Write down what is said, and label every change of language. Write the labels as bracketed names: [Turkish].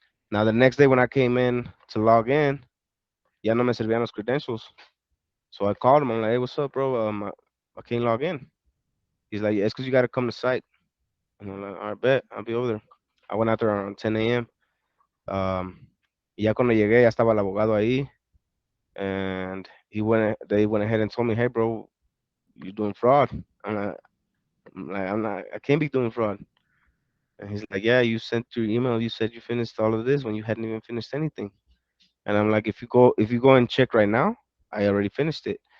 [English] Now the next day when I came in to log in, [Spanish] ya no me servían los [English] credentials. So I called him. I'm like, hey, what's up, bro? I can't log in. He's like, yeah, it's because you got to come to site. And I'm like, all right, bet. I'll be over there. I went out there around 10 a.m. [Spanish] Y ya cuando llegué, ya estaba el abogado ahí. [English] And they went ahead and told me, hey, bro, you're doing fraud. I can't be doing fraud. And he's like, yeah, you sent your email. You said you finished all of this when you hadn't even finished anything. And I'm like, if you go and check right now, I already finished it.